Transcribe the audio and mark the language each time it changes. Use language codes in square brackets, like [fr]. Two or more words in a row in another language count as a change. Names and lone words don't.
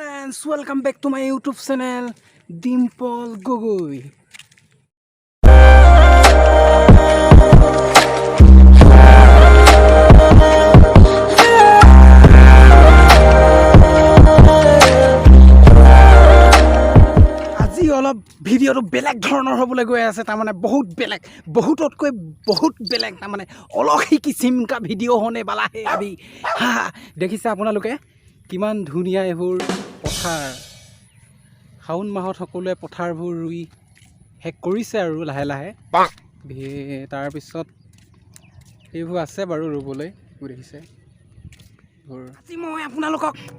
[en] friends, welcome back to my YouTube channel, Dimple Gogoi. [as] আজি অলপ ভিডিওটো বেলেগ ধৰণৰ হ'বলৈ গৈ আছে তাৰমানে বহুত বেলেগ তাৰমানে অলখি কিছিমকা ভিডিঅ' [hi] होने वाला है अभी [as] দেখিছে আপোনালোকে কিমান ধুনীয়া এইবোৰ পথাৰ শাওন মাহত সকলোৱে পথাৰবোৰ ৰুই শেষ কৰিছে আৰু লাহে লাহে তাৰপিছত এইবোৰ আছে বাৰু ৰুবলৈ দেখিছে আজি মই আপোনালোকক